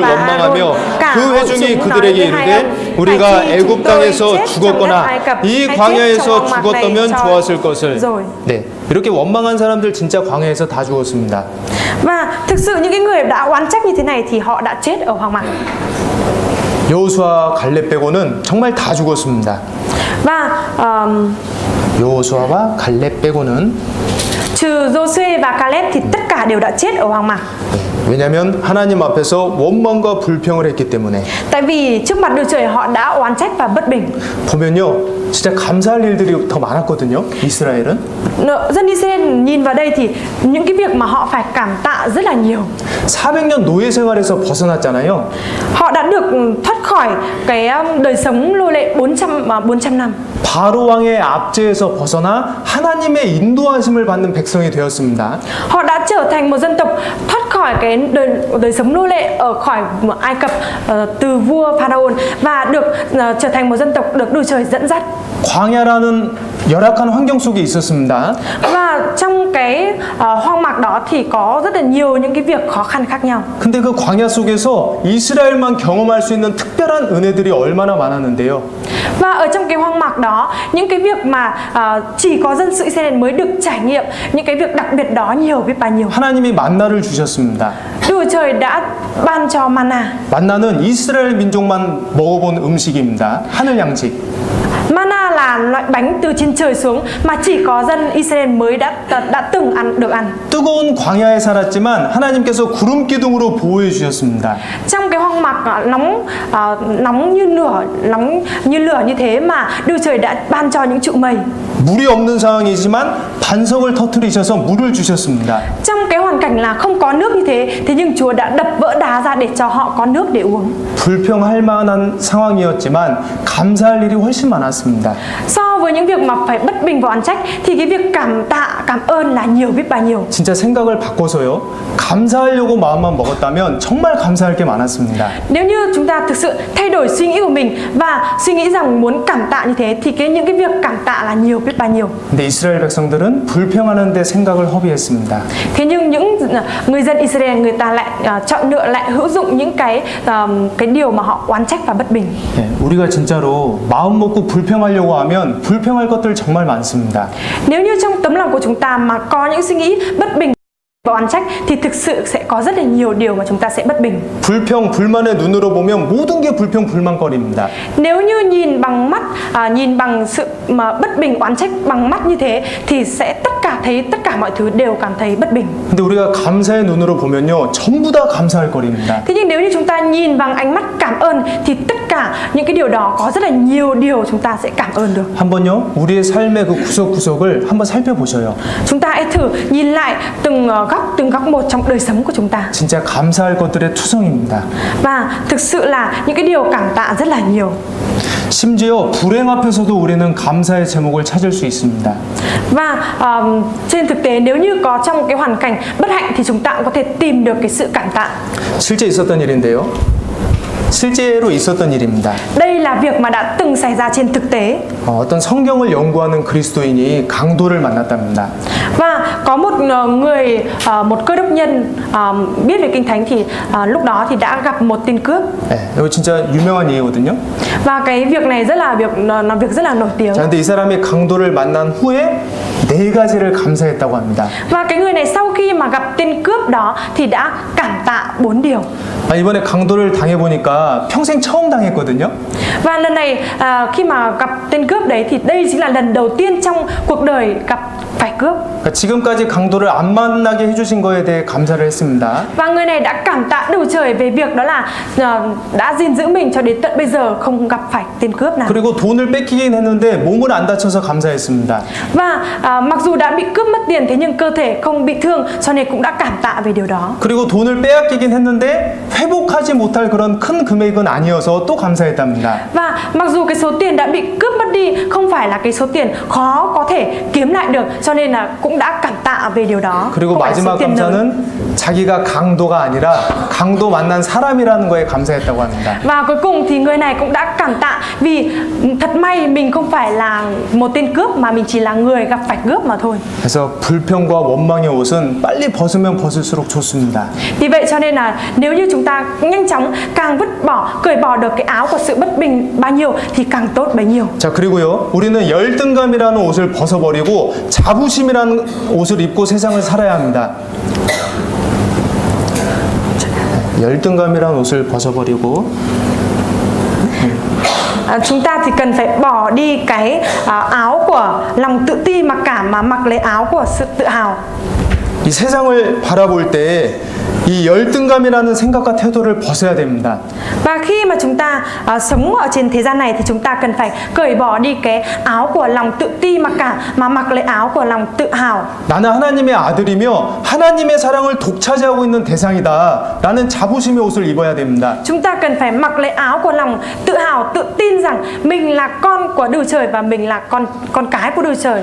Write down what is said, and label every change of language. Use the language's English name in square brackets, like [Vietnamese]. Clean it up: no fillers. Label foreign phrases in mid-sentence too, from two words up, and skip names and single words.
[Vietnamese] và [Korean] 원망하며 [Vietnamese] Aaron. Cả [Korean] 그 [Vietnamese] hội [Korean] 회중이 [Vietnamese] chúng nói [Korean] 그들에게 [Vietnamese] với hai [Korean] 이르되 [Vietnamese] ông, [Korean] 우리가 [Vietnamese] phải chi [Korean] 애굽 [Vietnamese] chúng tôi [Korean] 땅에서 [Vietnamese] chết trong đất [Korean] 죽었거나 [Vietnamese] Ai Cập, [Korean] 이 [Vietnamese] hay chết [Korean] 광야에서 [Vietnamese] trong hoang mạc này [Korean] 죽었다면 [Vietnamese] cho [Korean] 좋았을 것을. [Vietnamese] rồi. [Korean] 네, 이렇게 원망한 사람들 진짜 광야에서 다 죽었습니다. [Vietnamese] Và thực sự những cái người đã oán trách như thế này thì họ đã chết ở hoang mạc. [Korean] 여호수아 갈렙 빼고는 정말 다 죽었습니다. [Vietnamese] Và [Korean] 여호수아와 갈렙 빼고는 [Vietnamese] trừ Giô-suê và Caleb thì tất cả đều đã chết ở hoang mạc. [Korean] 왜냐하면 하나님 앞에서 원망과 불평을 했기 때문에. [Vietnamese] Tại vì trước mặt Đức Trời họ đã oán trách và bất bình. [Korean] 보면요, 진짜 감사할 일들이 더 많았거든요. 이스라엘은. [Vietnamese] Dân Israel nhìn vào đây thì những cái việc mà họ phải cảm tạ rất là nhiều. [Korean] 400년 노예 생활에서 벗어났잖아요. [Vietnamese] Họ đã được thoát khỏi cái đời sống nô lệ 400 năm. [Korean] 바로 왕의 압제에서 벗어나 하나님의 인도하심을 받는 백성이 되었습니다. [Vietnamese] Họ đã trở thành một dân tộc thoát khỏi cái đời sống nô lệ ở khỏi Ai Cập từ vua Pharaoh và được trở thành một dân tộc được Đức Trời dẫn dắt. [Korean] 광야라는 열악한 환경 속에 있었습니다. [Vietnamese] Và trong cái hoang mạc đó thì có rất là nhiều những cái việc khó khăn khác nhau. [Korean] 근데 그 광야 속에서 이스라엘만 경험할 수 있는 특별한 은혜들이 얼마나 많았는데요. [Vietnamese] Và ở trong cái hoang mạc đó, những cái việc mà chỉ có dân sự Israel mới được trải nghiệm những cái việc đặc biệt đó nhiều biết bao nhiêu. [Korean] 하나님이 만나를 주셨습니다. [Vietnamese] Đức Trời đã ban cho manna. [Korean] 만나는 이스라엘 민족만 먹어본 음식입니다. 하늘 양식. [Vietnamese] Manna là loại bánh từ trên trời xuống mà chỉ có dân Israel mới đã từng được ăn. [Korean] 뜨거운 광야에 살았지만 하나님께서 구름 기둥으로 보호해 주셨습니다. [Vietnamese] Trong cái hoang mạc nóng như lửa như thế mà Đức Trời đã ban cho những trụ mây. [Korean] 물이 없는 상황이지만 반석을 터뜨리셔서 물을 주셨습니다. [Vietnamese] Trong cái hoàn cảnh là không có nước như thế nhưng Chúa đã đập vỡ đá ra để cho họ có nước để uống. [Korean] 불평할 만한 상황이었지만 감사할 일이 훨씬 많았습니다. [Vietnamese] So so với những việc mà phải bất bình và oán trách thì cái việc cảm tạ, cảm ơn là nhiều biết bao nhiêu. [Korean] 진짜 생각을 바꿔서요. 감사하려고 마음만 먹었다면 정말 감사할 게 많았습니다. [Vietnamese] Nếu như chúng ta thực sự thay đổi suy nghĩ của mình và suy nghĩ rằng muốn cảm tạ như thế thì những cái việc cảm tạ là nhiều biết bao nhiêu. [Korean] 근데 이스라엘 백성들은 불평하는 데 생각을 허비했습니다. [Vietnamese] Thế nhưng những người dân Israel người ta lại chọn lựa lại hữu dụng những cái điều mà họ oán trách và bất bình. [Korean] 예, 우리가 진짜로 마음 먹고 불평하려고 하면 불평할 것들 정말 많습니다. [Vietnamese] Nếu như trong tấm lòng của chúng ta mà có những suy nghĩ bất bình và oán trách thì thực sự sẽ có rất là nhiều điều mà chúng ta sẽ bất bình. [Korean] 불평, 불만의 눈으로 보면 모든 게 불평, 불만거리입니다. [Vietnamese] Nếu như nhìn bằng mắt, nhìn bằng sự mà bất bình, oán trách bằng mắt như thế thì sẽ thấy tất cả mọi thứ đều cảm thấy bất bình. [Korean] 근데 우리가 감사의 눈으로 보면요, 전부 다 감사할 거리입니다. [Vietnamese] Thế nhưng nếu như chúng ta nhìn bằng ánh mắt cảm ơn thì tất cả những cái điều đó có rất là nhiều điều chúng ta sẽ cảm ơn được. [Korean] 한번요, 우리의 삶의 그 구석구석을 한번 살펴보셔요. [Vietnamese] Chúng ta hãy thử nhìn lại từng góc một trong đời sống của chúng ta. [Korean] 진짜 감사할 것들의 투성입니다. [Vietnamese] Và thực sự là những cái điều cảm tạ rất là nhiều. [Korean] 심지어 불행 앞에서도 우리는 감사의 제목을 찾을 수 있습니다. [Vietnamese] Và trên thực tế nếu như có trong cái hoàn cảnh bất hạnh thì chúng ta cũng có thể tìm được cái sự cảm tạ. [Korean] 실제 있었던 일인데요. 실제로 있었던 일입니다. [Vietnamese] Đây là việc mà đã từng xảy ra trên thực tế. [Korean] 어떤 성경을 연구하는 그리스도인이 강도를 만났답니다. [Vietnamese] Và có một cơ đốc nhân biết về Kinh Thánh thì lúc đó thì đã gặp một tên cướp. [Korean] 네, 이거 진짜 유명한 얘기거든요. [Vietnamese] Và cái việc này là việc rất là nổi tiếng. [Korean] 자, 근데 이 사람이 강도를 만난 후에 4가지를 감사했다고 합니다. [Vietnamese] Và cái người này sau khi mà gặp tên cướp đó thì đã cảm tạ 4 điều. [Korean] 이번에 강도를 당해보니까 평생 처음 당했거든요. [Vietnamese] Và lần này khi mà gặp tên cướp đấy thì đây chính là lần đầu tiên trong cuộc đời gặp phải cướp. [Korean] 그러니까 지금까지 강도를 안 만나게 해주신 거에 대해 감사를 했습니다. [Vietnamese] Và người này đã cảm tạ đủ trời về việc đó là đã gìn giữ mình cho đến tận bây giờ không gặp phải tên cướp nào. [Korean] 그리고 돈을 뺏기긴 했는데 몸은 안 다쳐서 감사했습니다. [Vietnamese] Và mặc dù đã bị cướp mất tiền thế nhưng cơ thể không bị thương cho nên cũng đã cảm tạ về điều đó. [Korean] 그리고 돈을 빼앗기긴 했는데 회복하지 못할 그런 큰 금액은 아니어서 또 감사했답니다. [Vietnamese] Và mặc dù cái số tiền đã bị cướp mất đi không phải là cái số tiền khó có thể kiếm lại được cho nên là cũng đã cảm tạ về điều đó. [Korean] 그리고 [Vietnamese] Không phải số [Korean] 마지막 [Vietnamese] tiền lớn. [Korean] 감사는 자기가 강도가 아니라 강도 만난 사람이라는 거에 감사했다고 합니다. [Vietnamese] Và cuối cùng thì người này cũng đã cảm tạ vì thật may mình không phải là một tên cướp mà mình chỉ là người gặp phải cướp mà thôi. [Korean] 그래서 불평과 원망의 옷은 빨리 벗으면 벗을수록 좋습니다. [Vietnamese] Vì vậy cho nên là nếu như chúng ta nhanh chóng càng cởi bỏ được cái áo của sự bất bình bao nhiêu thì càng tốt bấy nhiêu. [Korean] 자, 그리고요, 우리는 열등감이라는 옷을 벗어버리고 자부심이라는 옷을 입고 세상을 살아야 합니다. 열등감이라는 옷을 벗어버리고 [Vietnamese] Chúng ta thì cần phải bỏ đi cái áo của lòng tự ti mặc cảm mà mặc lấy áo của sự tự hào. [Korean] 이 세상을 바라볼 때 이 열등감이라는 생각과 태도를 벗어야 됩니다. [Vietnamese] Và khi mà chúng ta sống ở trên thế gian này thì chúng ta cần phải cởi bỏ đi cái áo của lòng tự ti mặc cảm mà mặc lấy áo của lòng tự hào. [Korean] 나는 하나님의 아들이며 하나님의 사랑을 독차지하고 있는 대상이다 라는 자부심의 옷을 입어야 됩니다. [Vietnamese] Chúng ta cần phải mặc lấy áo của lòng tự hào, tự tin rằng mình là con của Đức Trời và mình là con cái của Đức Trời.